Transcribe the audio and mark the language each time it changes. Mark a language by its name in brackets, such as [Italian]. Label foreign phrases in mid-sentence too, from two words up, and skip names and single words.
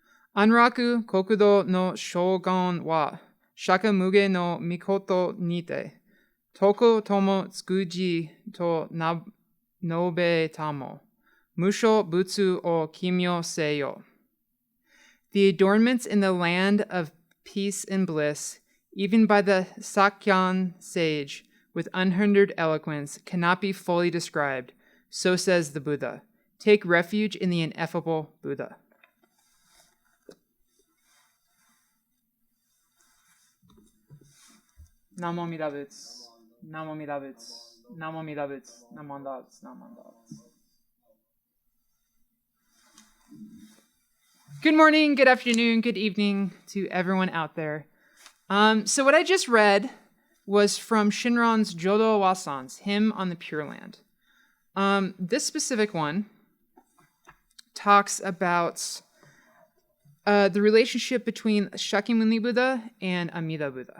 [Japanese] 安楽国土の荘厳は釈迦無礙のみことにて説くとも尽きじと述べたまう無称仏を帰命せよ. [English] The adornments in the land of peace and bliss, even by the Sakyan sage with unhindered eloquence, cannot be fully described. So says the Buddha. Take refuge in the ineffable Buddha. [Japanese] 南無阿弥陀仏. 南無阿弥陀仏。南無阿弥陀仏。南無阿弥陀仏。南無阿弥陀仏. [English] Good morning, good afternoon, good evening to everyone out there. So what I just read was from Shinran's Jodo Wasan's Hymn on the Pure Land. This specific one talks about the relationship between Shakyamuni Buddha and Amida Buddha.